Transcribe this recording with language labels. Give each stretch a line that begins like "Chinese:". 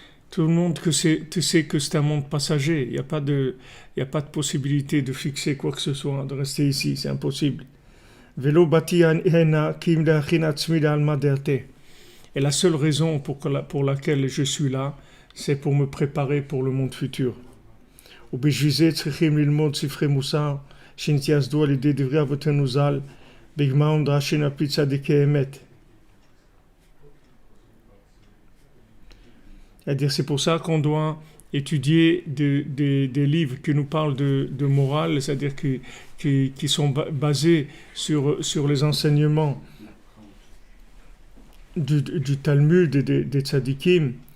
French: Tout le monde sait que c'est un monde passager. Il n'y a pas de possibilité de fixer quoi que ce soit, de rester ici. C'est impossible.
Hebrew: Velo bati hena kim leachin alma derte.
French: Et la seule raison pour laquelle je suis là, c'est pour me préparer pour le monde futur.
Hebrew: ובשביל צריכים ללמוד ספרי מוסר שנתייסדו על ידי דברי אבותינו ז"ל בגמרא ומדרשין על פי צדיקי אמת.
French: C'est-à-dire, c'est pour ça qu'on doit étudier des livres qui nous parlent de morale, c'est-à-dire qui sont basés sur les enseignements du Talmud et des tzadikim.